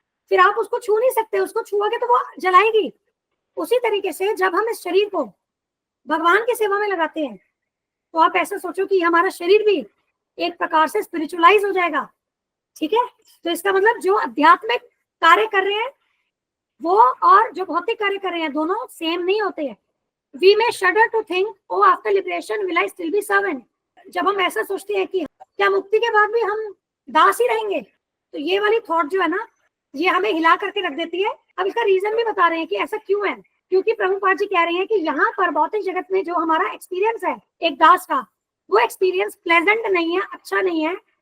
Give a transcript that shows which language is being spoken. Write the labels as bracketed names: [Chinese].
[Hindi] फिर आप उसको छू नहीं सकते, उसको छुओगे तो वो जलाएगी। उसी तरीके से जब हम इस शरीर को भगवान की सेवा में लगाते हैं, तो आप ऐसा सोचो कि हमारा शरीर भी एक प्रकार से स्पिरिचुअलाइज हो जाएगा। ठीक है, तो इसका मतलब जो आध्यात्मिक कार्य कर रहे हैं वो और जो भौतिक कार्य कर रहे हैं, दोनों सेम नहीं होते हैं। [English] We may shudder to think, oh, after liberation will I still be servant? [Hindi] जब हम ऐसा सोचते हैं कि क्या मुक्ति के बाद भी हम दास ही रहेंगे, तो ये वाली थॉट जो है ना, ये हमें हिला करके रख देती है। अब इसका रीजन भी बता रहे हैं कि ऐसा क्यों है, क्योंकि प्रभुपाद जी कह रहे हैं कि यहाँ पर भौतिक जगत में जो हमारा एक्सपीरियंस है एक दास का, वो एक्सपीरियंस प्लेजेंट नहीं है, अच्छा नहीं है,